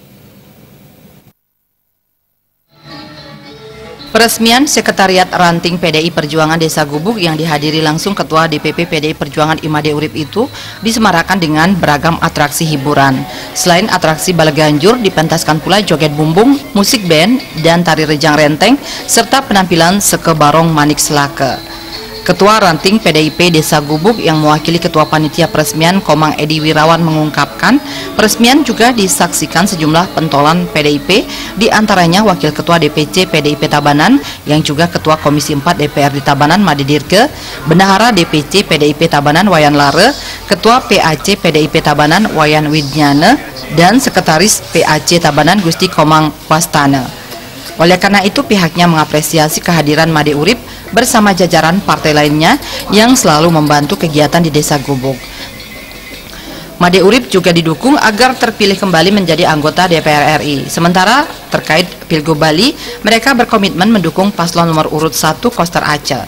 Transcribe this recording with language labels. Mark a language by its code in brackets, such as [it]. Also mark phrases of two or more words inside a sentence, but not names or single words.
[id] Peresmian Sekretariat Ranting PDI Perjuangan Desa Gubuk yang dihadiri langsung Ketua DPP PDI Perjuangan Imade Urip itu disemarakan dengan beragam atraksi hiburan. Selain atraksi balaganjur, dipentaskan pula joget bumbung, musik band, dan tari rejang renteng, serta penampilan Seke Barong Manik Selake. Ketua Ranting PDIP Desa Gubuk yang mewakili Ketua Panitia Peresmian Komang Edi Wirawan mengungkapkan, peresmian juga disaksikan sejumlah pentolan PDIP, diantaranya Wakil Ketua DPC PDIP Tabanan yang juga Ketua Komisi 4 DPRD Tabanan Made Dirke, Bendahara DPC PDIP Tabanan Wayan Lare, Ketua PAC PDIP Tabanan Wayan Widnyane, dan Sekretaris PAC Tabanan Gusti Komang Wastana. Oleh karena itu pihaknya mengapresiasi kehadiran Made Urip bersama jajaran partai lainnya yang selalu membantu kegiatan di Desa Gubuk. Made Urip juga didukung agar terpilih kembali menjadi anggota DPR RI. Sementara terkait Pilgub Bali, mereka berkomitmen mendukung paslon nomor urut 1 Koster Aceh.